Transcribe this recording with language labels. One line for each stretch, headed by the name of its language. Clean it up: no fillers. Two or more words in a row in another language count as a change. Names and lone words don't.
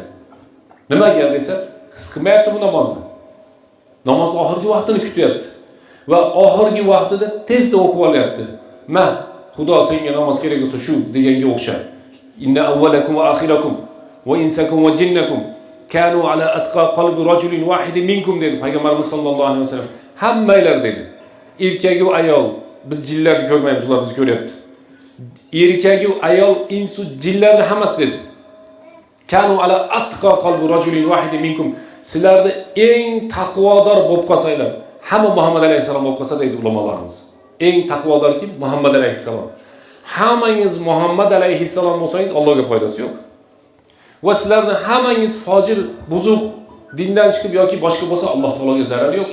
Uzbek: Nimaga desa, his qilmayapti bu namozni. Namoz oxirgi vaqtini kutyapti va oxirgi vaqtida tezda o'qib olyapti. Xudo senga namoz kerak bo'lsa shu deganga o'xshab.
Arabic: إن أولكم وآخركم وإنسكم وجنكم كانوا على أتقى قلب رجل واحد منكم
Uzbek: dedi Payg'ambarimiz
Arabic: صلى الله عليه وسلم.
Uzbek: Hammanglar dedi. Erkak va ayol, biz jinlarni ko'rmaymiz, ular bizni ko'ryapti. Erkak va ayol, insu jinlarni hammasi dedi.
Arabic: كانوا على أتقى قلب رجل واحد منكم.
Uzbek: Sizlarni eng taqvodor bo'lib qolsanglar, hamma Muhammad alayhisalom bo'lib qolsa deydi ulamolarimiz. Eng taqvodor kim? Muhammad alayhisalom. Hammangiz Muhammad alayhisalom bo'lsangiz Allohga foydasi yo'q. Va sizlarni hammangiz fojir, buzuq, dindan chiqib yoki boshqa bo'lsa Alloh taologa zarar yo'q.